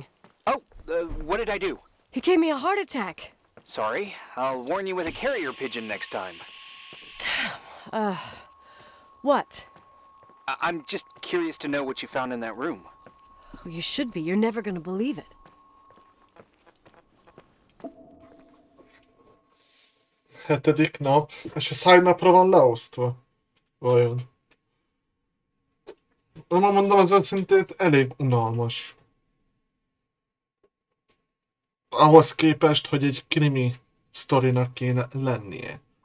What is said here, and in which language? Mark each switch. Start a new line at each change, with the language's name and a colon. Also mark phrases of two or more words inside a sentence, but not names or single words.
English: Oh, what did I do? He gave me a heart attack. Sorry, I'll warn you with a carrier pigeon next time. What? I'm just curious to know what you found in that room. Oh, you should be. You're never gonna believe it.
Hungarian: Hetedik nap. És ez hány napra van leosztva? Vajon? Nem, mondom, az szintén elég unalmas. Ahhoz képest, hogy egy krimi sztorinak kéne lennie.